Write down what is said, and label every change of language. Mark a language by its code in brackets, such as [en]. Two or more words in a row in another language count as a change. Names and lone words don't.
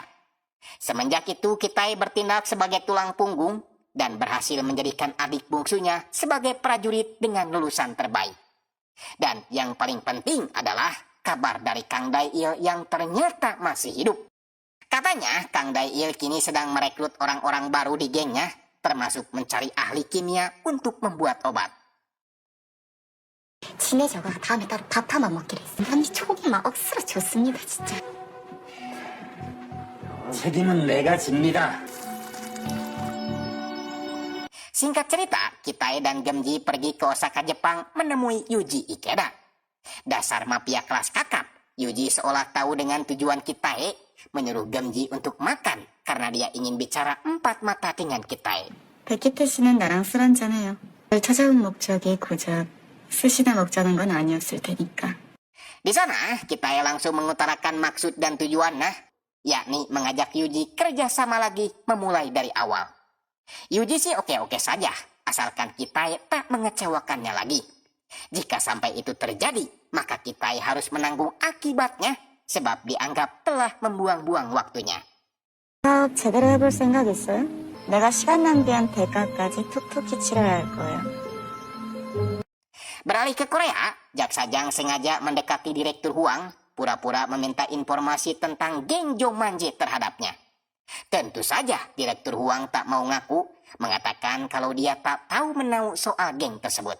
[id] Semenjak itu Kitae bertindak sebagai tulang punggung dan berhasil menjadikan adik bungsunya sebagai prajurit dengan lulusan terbaik. Dan yang paling penting adalah kabar dari Kang Dail yang ternyata masih hidup. Katanya Kang Dail kini sedang merekrut orang-orang baru di gengnya, termasuk mencari ahli kimia untuk membuat obat. [ko] 친해져가 다음에 따로 밥 한번 먹기로 했어. 언니 촉이 막 억수로 좋습니다, 진짜. 책임은 내가 집니다. [id] Singkat cerita, Kitae dan Gemji pergi ke Osaka, Jepang menemui Yuji Ikeda. Dasar mafia kelas kakap, Yuji seolah tahu dengan tujuan Kitae, menyuruh Gemji untuk makan karena dia ingin bicara empat mata dengan Kitae. [ko] 백기태 씨는 나랑 술 한잔해요. 널 찾아온 목적이 고작 스시나 먹자는 건 아니었을 테니까. [id] Di sana, Kitae langsung mengutarakan maksud dan tujuannya, yakni mengajak Yuji kerjasama lagi memulai dari awal. Yuji sih oke-oke saja, asalkan Kitae tak mengecewakannya lagi. Jika sampai itu terjadi, maka Kitae harus menanggung akibatnya, sebab dianggap telah membuang-buang waktunya. [ko] 사업 제대로 해볼 생각 있어요? 내가 시간 낭비한 대가까지 톡톡히 치러야 할 거예요. [id] Beralih ke Korea, Jak Sajang sengaja mendekati Direktur Huang, pura-pura meminta informasi tentang geng Jomanje terhadapnya. Tentu saja Direktur Huang tak mau ngaku, mengatakan kalau dia tak tahu menahu soal geng tersebut.